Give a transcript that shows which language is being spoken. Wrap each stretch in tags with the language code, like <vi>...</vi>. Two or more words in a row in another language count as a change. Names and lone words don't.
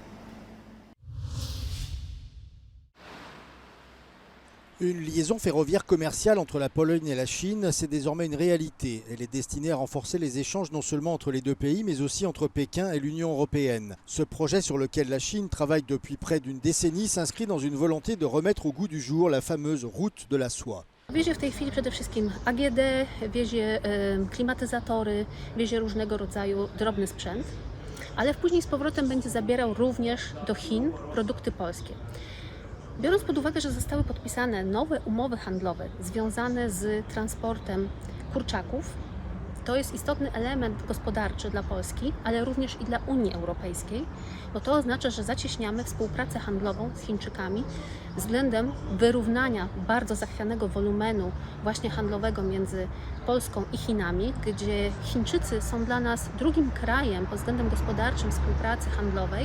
<fr>Une liaison ferroviaire commerciale entre la Pologne et la Chine, c'est désormais une réalité. Elle est destinée à renforcer les échanges non seulement entre les deux pays, mais aussi entre Pékin et l'Union européenne. Ce projet sur lequel la Chine travaille depuis près d'une décennie s'inscrit dans une volonté de remettre au goût du jour la fameuse route de la soie.</fr> <pl>Wiezie w tej chwili przede wszystkim AGD, wiezie klimatyzatory, wiezie różnego rodzaju drobny sprzęt, ale później z powrotem będzie zabierał również do Chin produkty polskie. Biorąc pod uwagę, że zostały podpisane nowe umowy handlowe związane z transportem kurczaków, to jest istotny element gospodarczy dla Polski, ale również i dla Unii Europejskiej, bo to oznacza, że zacieśniamy współpracę handlową z Chińczykami względem wyrównania bardzo zachwianego wolumenu właśnie handlowego między Polską i Chinami, gdzie Chińczycy są dla nas drugim krajem pod względem gospodarczym współpracy handlowej.</pl>